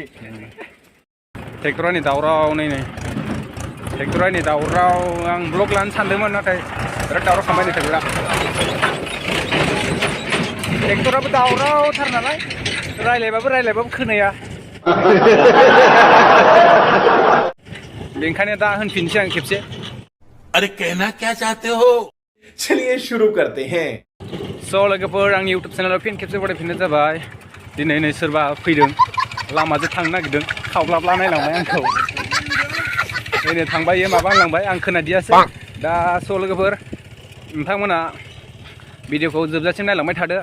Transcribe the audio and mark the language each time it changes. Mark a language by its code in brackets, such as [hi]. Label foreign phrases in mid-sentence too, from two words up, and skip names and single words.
[brx] ट्रेक्टरनि दावराव नै ट्रेक्टरनि दावराव आं ब्लग लानो सानदोंमोन नाथाय बिराद दावराव खालामबाय नै ट्रेक्टराबो दावरावथार नालाय रायलायबाबो खोनाया। बेंखायनो दा होनफिनसै आं खेबसे। [hi] अरे कहना क्या चाहते हो? चलिए शुरू करते हैं। [brx] स' लोगोफोर आंनि YouTube चेनेलाव फिन खेबसे बरायफिननाय जाबाय। दिनै नै सोरबा फैदों लामाजों थांनो नागिरदों खावब्लाब्ला नायलांबाय आंखौ। दिनै थांबाय माबा होनलांबाय आं खोनादियासै। दा स' लोगोफोर नोंथांमोना भिडिअखौ जोबजासिम नायलांबाय थादो।